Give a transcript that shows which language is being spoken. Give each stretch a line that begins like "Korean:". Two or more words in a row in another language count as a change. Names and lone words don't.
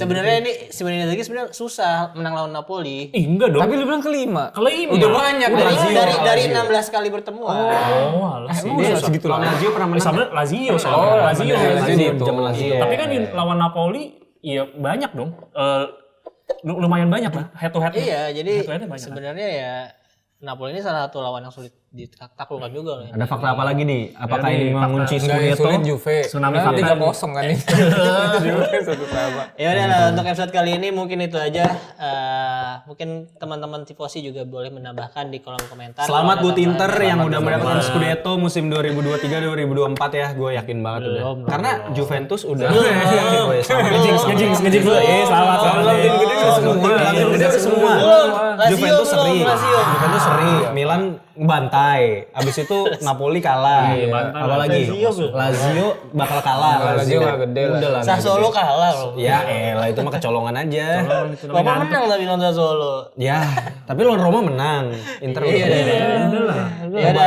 Indonesian: sebenarnya ini Simone Inzaghi sebenarnya susah menang lawan Napoli. Enggak dong. Tapi lu bilang kelima. Kelima. Udah banyak Dari 16 kali pertemuan. Oh, alah sih. Dia segitu lah. Lazio pernah menang. Sama Lazio soalnya. Oh, Lazio. Zaman Lazio. Tapi kan lawan Napoli, iya banyak dong. Lumayan banyak lah
English: head to head.
Indonesian: Iya, jadi Head-to-headnya banyak. sebenarnya ya Napoli ini salah satu lawan yang sulit ditaklukkan juga loh. Ada fakta apa lagi nih? Apakah ini mengunci Enggak yang Scudetto? sulit Juve. Tsunami Nah, fakta. 3-0 kan ini. Juve 1-1. Ya udah lah, untuk episode kali ini mungkin itu aja. Mungkin teman-teman tifosi juga boleh menambahkan di kolom komentar. Selamat buat Inter yang udah Selamat. mendapatkan Scudetto musim 2023-2024 ya. Gue yakin banget udah. Karena Juventus udah. Ngejinx dulu. Selamat. Tim gede semua. Juventus seri. Lazio. Juventus seri. Milan bantai. Abis itu Napoli kalah. bantai. Apalagi Lazio. Lazio bakal kalah. Lazio nggak gede lah. Udah lah. Sassuolo kalah loh. Ya elah itu mah kecolongan aja. Bapak menang tapi lawan Sassuolo. Ya, tapi lawan Roma menang. Inter Iya, Ya udah.